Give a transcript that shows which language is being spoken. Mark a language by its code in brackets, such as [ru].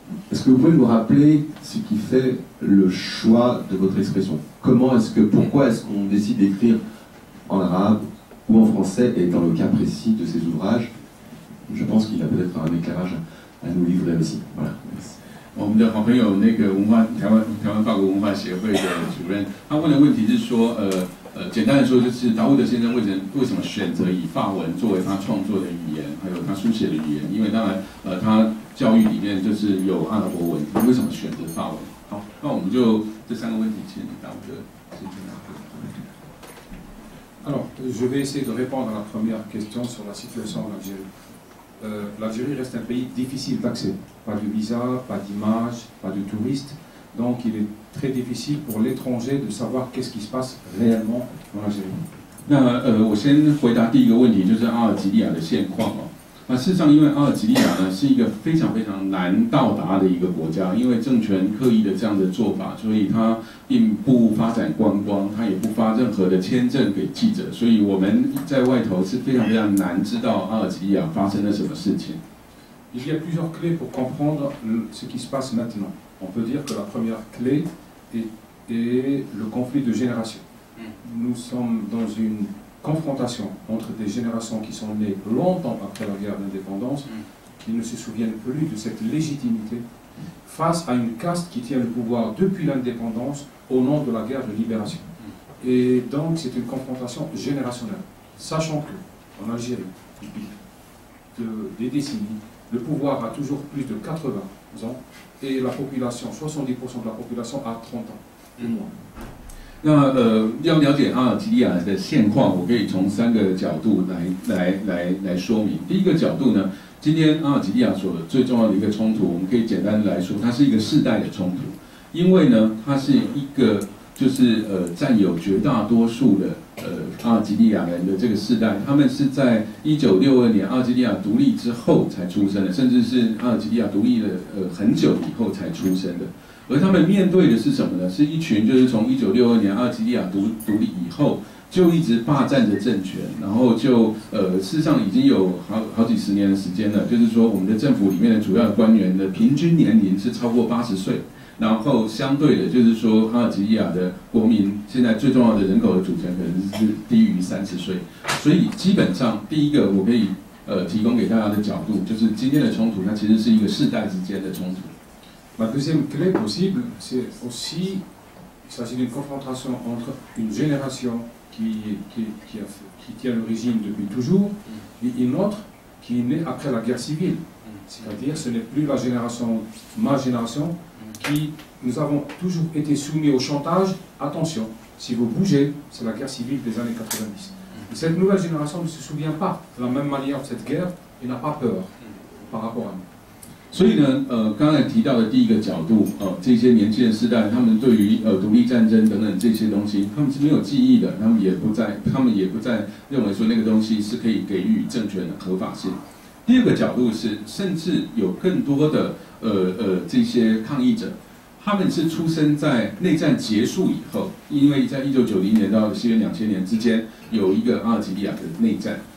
[fr] Est-ce que vous pouvez nous rappeler ce qui fait le choix de votre expression? Pourquoi est-ce qu'on décide d'écrire en arabe ou en français, et dans le cas précis de ces ouvrages, je pense qu'il y a peut-être un éclairage à nous livrer aussi. Voilà. Merci. [zh] 我们的好朋友那个台湾法国文化协会的主任，他问的问题是说，简单的说就是达沃德先生为什么选择以法文作为他创作的语言，还有他书写的语言？因为当然他教育里面就是有阿拉伯文，他为什么选择法文？好，那我们就这三个问题请达沃德先生来回答。 [fr] Alors, je vais essayer de répondre à la première question sur la situation en Algérie. L'Algérie reste un pays difficile d'accès. Pas de visa, pas d'image, pas de touristes. Donc il est très difficile pour l'étranger de savoir qu'est-ce qui se passe réellement en Algérie. [zh] 那我先回答第一个问题，就是阿尔及利亚的现况哦。那事实上，因为阿尔及利亚呢是一个非常非常难到达的一个国家，因为政权刻意的这样的做法，所以它并不发展观光，它也不发任何的签证给记者，所以我们在外头是非常非常难知道阿尔及利亚发生了什么事情。 [fr] Il y a plusieurs clés pour comprendre ce qui se passe maintenant. On peut dire que la première clé est le conflit de génération. Nous sommes dans une confrontation entre des générations qui sont nées longtemps après la guerre d'indépendance, qui ne se souviennent plus de cette légitimité, face à une caste qui tient le pouvoir depuis l'indépendance au nom de la guerre de libération. Et donc c'est une confrontation générationnelle, sachant que en Algérie, depuis des décennies, le pouvoir a toujours plus de 80 ans et la population, 70% de la population a 30 ans, et moins. [zh] 那要了解阿尔及利亚的现况，我可以从三个角度来说明。第一个角度呢，今天阿尔及利亚所最重要的一个冲突，我们可以简单的来说，它是一个世代的冲突，因为呢，它是一个就是占有绝大多数的阿尔及利亚人的这个世代，他们是在1962年阿尔及利亚独立之后才出生的，甚至是阿尔及利亚独立了很久以后才出生的。而他们面对的是什么呢？是一群就是从1962年阿尔及利亚独立以后，就一直霸占着政权，然后就事实上已经有好几十年的时间了。就是说，我们的政府里面的主要官员的平均年龄是超过80岁，然后相对的，就是说阿尔及利亚的国民现在最重要的人口的组成可能是低于30岁，所以基本上第一个我可以提供给大家的角度，就是今天的冲突它其实是一个世代之间的冲突。 [fr] La deuxième clé possible, c'est aussi, il s'agit d'une confrontation entre une génération qui tient le régime depuis toujours et une autre qui est née après la guerre civile. C'est-à-dire, ce n'est plus la génération, ma génération, qui, nous avons toujours été soumis au chantage. Attention, si vous bougez, c'est la guerre civile des années 90. Et cette nouvelle génération ne se souvient pas de la même manière de cette guerre et n'a pas peur par rapport à nous. [zh] 所以呢，刚才提到的第一个角度，这些年轻人世代，他们对于独立战争等等这些东西，他们是没有记忆的，他们也不再认为说那个东西是可以给予政权的合法性。第二个角度是，甚至有更多的这些抗议者，他们是出生在内战结束以后，因为在1990年到西元2000年之间有一个阿尔及利亚的内战。